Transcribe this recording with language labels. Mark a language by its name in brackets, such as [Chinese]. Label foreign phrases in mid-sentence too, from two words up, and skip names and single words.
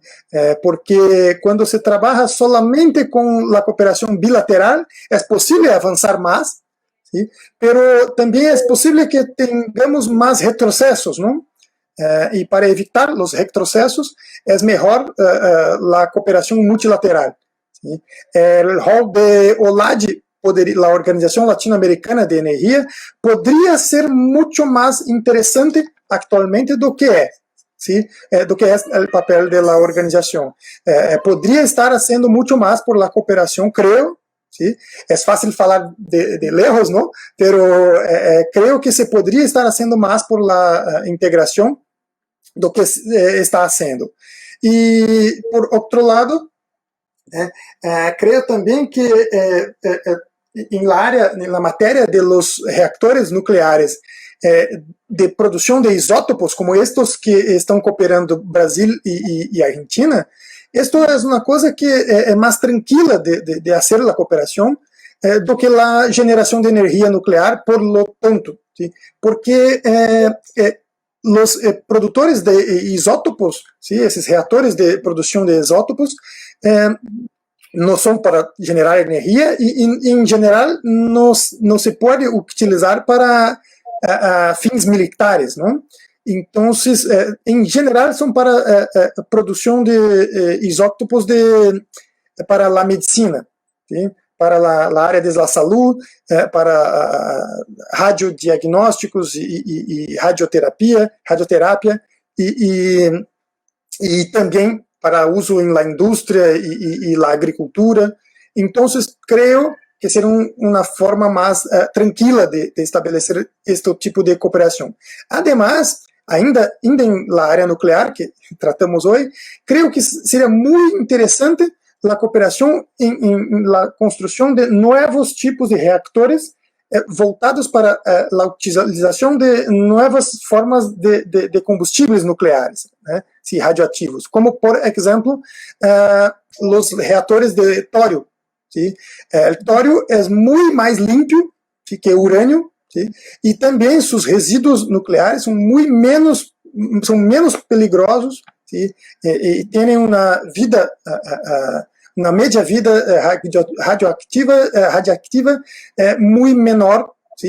[Spanish] Porque cuando se trabaja solamente con la cooperación bilateral, es posible avanzar más, ¿sí?, pero también es posible que tengamos más retrocesos, ¿no? y para evitar los retrocesos es mejor la cooperación multilateral. ¿Sí? El rol de OLAD, la Organización Latinoamericana de Energía, podría ser mucho más interesante actualmente [Portuguese] do que é. [Spanish] ¿Sí? [Portuguese] Do que [Spanish] es el papel de la organización. Podría estar haciendo mucho más por la cooperación, creo. ¿Sí? Es fácil falar de lejos, ¿no? Pero creo que se podría estar haciendo más por la integración [Portuguese] do que [Spanish] está haciendo. Y por otro lado, creo también que en la materia de los reactores nucleares, [Portuguese] de produção de isótopos, como estes que estão cooperando Brasil e Argentina, esto é uma coisa que é mais tranquila de fazer a cooperação do que a geração de energia nuclear, [Spanish] por lo tanto, ¿sí? [Portuguese] Porque os produtores de isótopos, ¿sí? Esses reatores de produção de isótopos, não são para gerar energia e, em geral, não se pode utilizar para fins militares, ¿no? [Spanish] Entonces, en general son para producción de isótopos para la medicina, ¿sí? Para la área de la salud, para radiodiagnósticos y radioterapia y también para uso en la industria y la agricultura. Entonces, creo que [Portuguese] será uma forma mais tranquila de estabelecer este tipo de cooperação. Además, ainda na área nuclear que tratamos hoje, creio que seria muito interessante a cooperação em la construção de novos tipos de reactores voltados para a utilização de novas formas de combustíveis nucleares, né, sí, radioativos, como, por exemplo, os reatores de tório. [Spanish] ¿Sí? El torio es muy más limpio, ¿sí?, que urânio, ¿sí? Y también sus residuos nucleares son menos peligrosos, ¿sí? Y tienen una media vida radioactiva muy menor, ¿sí?